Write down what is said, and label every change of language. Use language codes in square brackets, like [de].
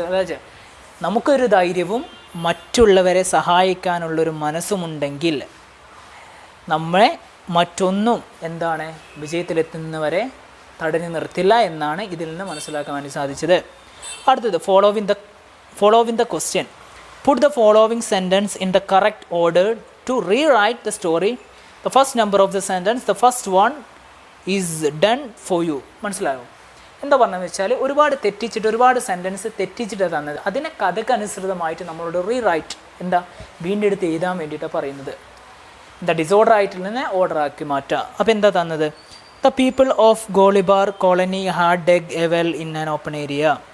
[ml] അതായത് നമുക്കൊരു ധൈര്യവും മറ്റുള്ളവരെ സഹായിക്കാനുള്ളൊരു മനസ്സുമുണ്ടെങ്കിൽ നമ്മളെ മറ്റൊന്നും എന്താണ് വിജയത്തിലെത്തുന്നവരെ തടഞ്ഞു നിർത്തില്ല എന്നാണ് ഇതിൽ നിന്ന് മനസ്സിലാക്കാൻ വേണ്ടി സാധിച്ചത്. അടുത്തത് [en] Following the question. Put the following sentence in the correct order to rewrite the story. The first number of the sentence, the first one is done for you. [ml] മനസ്സിലായോ? എന്താ പറഞ്ഞതെന്ന് വെച്ചാൽ ഒരുപാട് സെൻറ്റൻസ് തെറ്റിച്ചിട്ട് തന്നത് അതിനെ കഥക്കനുസൃതമായിട്ട് നമ്മളോട് റീറൈറ്റ് വീണ്ടും എടുത്ത് എഴുതാൻ വേണ്ടിയിട്ടാണ് പറയുന്നത്. ഡിസോർഡർ ആയിട്ടിൽ നിന്ന് ഓർഡർ ആക്കി മാറ്റുക. അപ്പോൾ എന്താ തന്നത്? [en] The people of Golibar colony had dug a well in an open area.